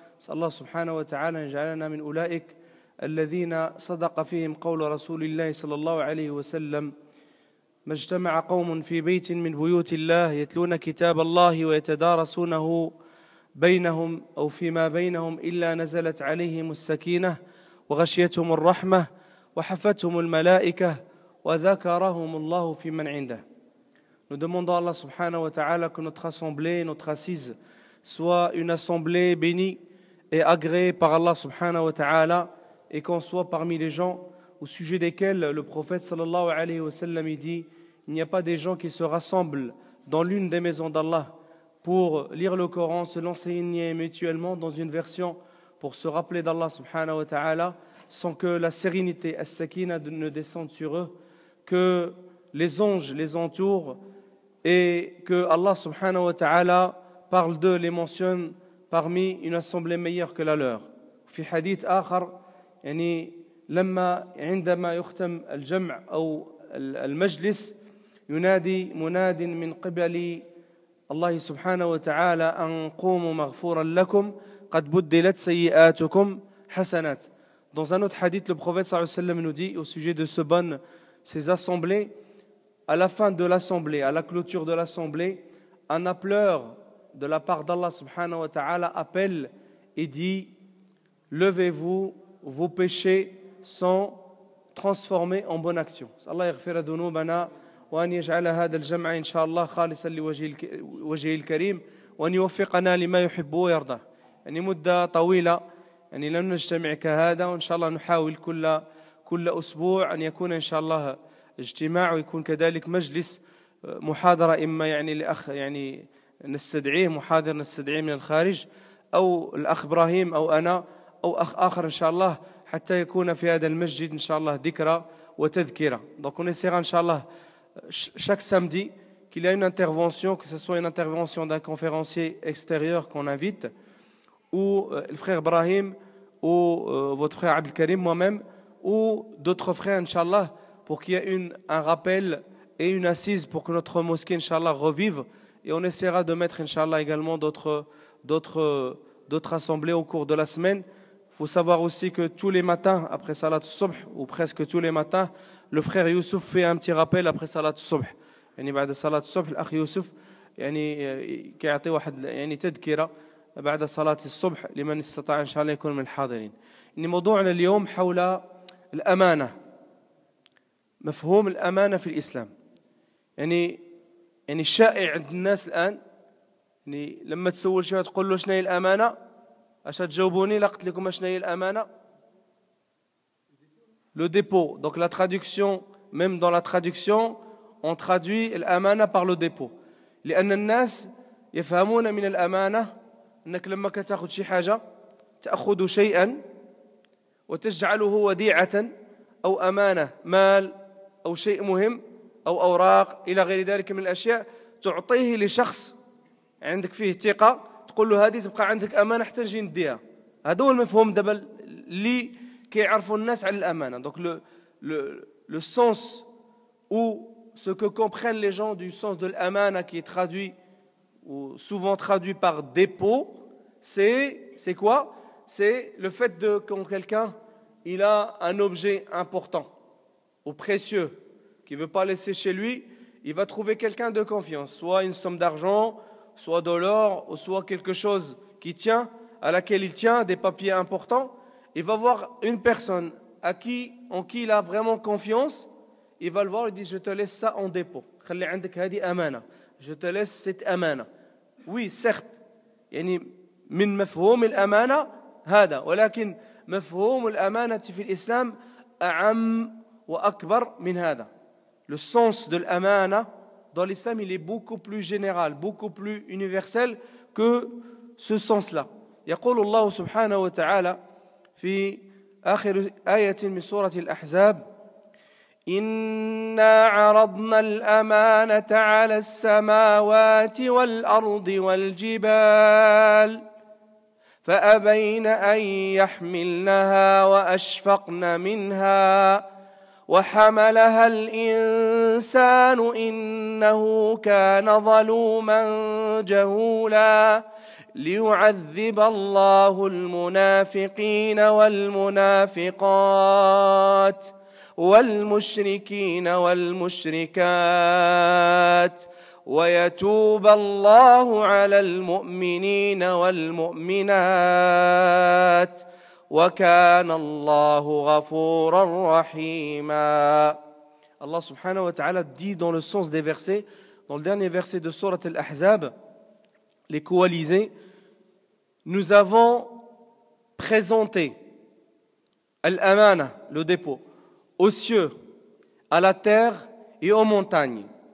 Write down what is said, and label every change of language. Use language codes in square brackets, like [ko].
[ar] نسأل الله سبحانه وتعالى أن يجعلنا من أولئك الذين صدق فيهم قول رسول الله صلى الله عليه وسلم: ما اجتمع قوم في بيت من بيوت الله يتلون كتاب الله ويتدارسونه بينهم أو فيما بينهم إلا نزلت عليهم السكينة وغشيتهم الرحمة وحفتهم الملائكة وذكرهم الله في من عنده. [fr] Nous demandons à Allah subhanahu wa ta'ala que notre assemblée, notre assise soit une assemblée bénie et agréée par Allah subhanahu wa ta'ala, et qu'on soit parmi les gens au sujet desquels le prophète sallallahu alayhi wa sallam dit: il n'y a pas des gens qui se rassemblent dans l'une des maisons d'Allah pour lire le Coran, se l'enseigner mutuellement dans une version pour se rappeler d'Allah subhanahu wa ta'ala, sans que la sérénité, as-sakina, ne descende sur eux, que les anges les entourent et que Allah subhanahu wa ta'ala parle d'eux, les mentionne parmi une assemblée meilleure que la leur. [ar] في حديث آخر يعني لما عندما يختم الجمع أو المجلس ينادي مناد من قبل الله سبحانه وتعالى أن قوموا مغفورا لكم قد بدلت سيئاتكم حسنات. [fr] Dans un autre hadith, le prophète sallallahu alayhi wa sallam nous dit au sujet de ces assemblées: à la fin de l'assemblée, à la clôture de l'assemblée, un appeleur de la part d'Allah subhanahu wa ta'ala appelle et dit: levez-vous, vos péchés sont transformés en bonne action. [ar] Allah yaghfira dhunubana wa an yaj'ala hadha al-jam'a inshallah khalisan liwajhihi al-karim wa an yuwaffiqana lima yuhibbu wa yarda. يعني مدة طويلة يعني لم نجتمع كهذا، وإن شاء الله نحاول كل أسبوع أن يكون إن شاء الله اجتماع، ويكون كذلك مجلس محاضرة، إما يعني لأخ يعني نستدعيه محاضر نستدعيه من الخارج، أو الأخ إبراهيم أو أنا أو أخ آخر إن شاء الله، حتى يكون في هذا المسجد إن شاء الله ذكرى وتذكرة. [fr] Donc on essaiera [ar] إن شاء الله [fr] chaque samedi qu'il y a une intervention, que ce soit une intervention d'un conférencier extérieur qu'on invite, ou le frère Ibrahim, ou votre frère Abdel Karim, moi-même, ou d'autres frères Inch'Allah, pour qu'il y ait un rappel et une assise pour que notre mosquée Inch'Allah revive. Et on essaiera de mettre Inch'Allah également d'autres assemblées au cours de la semaine. Il faut savoir aussi que tous les matins après Salat al-Subh, ou presque tous les matins, le frère Youssouf fait un petit rappel après Salat al-Subh. [ar] يعني بعد صلاة الصبح الأخ يوسف يعني كيعطي واحد يعني تذكرة بعد صلاة الصبح لمن استطاع إن شاء الله يكون من الحاضرين. إن موضوعنا اليوم حول الأمانة، مفهوم الأمانة في الإسلام. يعني الشائع عند الناس الآن، يعني لما تسول شيء تقول له شنو هي الأمانة، اش تجاوبوني؟ لا قلت لكم شنو هي الأمانة؟ [fr] Le dépôt. Donc la traduction, même dans la traduction, on traduit الأمانة par le dépôt. [ar] لأن الناس يفهمون من الأمانة أنك لما كتاخذ شي حاجة تأخذ شيئا وتجعله وديعة أو أمانة، مال أو شيء مهم أو أوراق إلى غير ذلك من الأشياء، تعطيه لشخص عندك فيه ثقة، تقول له هذه تبقى عندك أمانة حتى نجي نديها. هذا هو المفهوم دابا اللي كيعرفوا الناس على الأمانة. [fr] Donc le sens ou ce que comprennent les gens du sens de l'amana, qui est traduit ou souvent traduit par dépôt, c'est quoi? C'est le fait de quand quelqu'un il a un objet important ou précieux qu'il ne veut pas laisser chez lui, il va trouver quelqu'un de confiance, soit une somme d'argent, soit de l'or, ou soit quelque chose qui tient, à laquelle il tient, des papiers importants. Il va voir une personne en qui il a vraiment confiance, il va le voir et dit: je te laisse ça en dépôt. Je te laisse cette amana. Oui, certes, [ar] يعني من مفهوم الأمانة هذا، ولكن مفهوم الأمانة في الإسلام أعم وأكبر من هذا. [fr] Le sens de l'amana dans l'islam, il est beaucoup plus général, beaucoup plus universel que ce sens-là. [ar] يقول الله سبحانه وتعالى في آخر آية من سورة الأحزاب إنا عرضنا الأمانة على السماوات والأرض والجبال فأبين أن يحملنها وأشفقن منها وحملها الإنسان إنه كان ظلوما جهولا ليعذب الله المنافقين والمنافقات والمشركين والمشركات ويتوب الله على المؤمنين والمؤمنات وكان الله غفورا رحيما. [fr] Allah subhanahu wa ta'ala dit dans le sens des versets, dans le dernier verset de Surat Al-Ahzab, les coalisés, nous avons présenté Al-Amana, le dépôt, aux cieux, à la terre et aux montagnes.